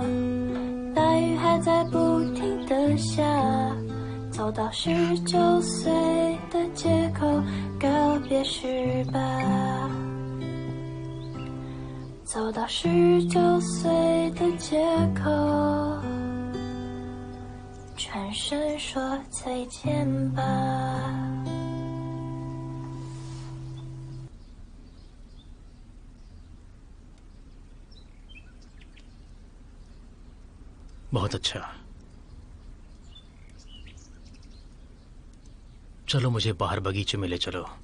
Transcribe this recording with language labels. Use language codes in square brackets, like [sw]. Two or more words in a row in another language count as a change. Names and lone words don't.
[zh] 大雨还在不停地下，走到19岁的街口告别18，走到19岁的街口，转身说再见吧。 [hi] बहुत अच्छा। चलो मुझे बाहर बगीचे में ले चलो।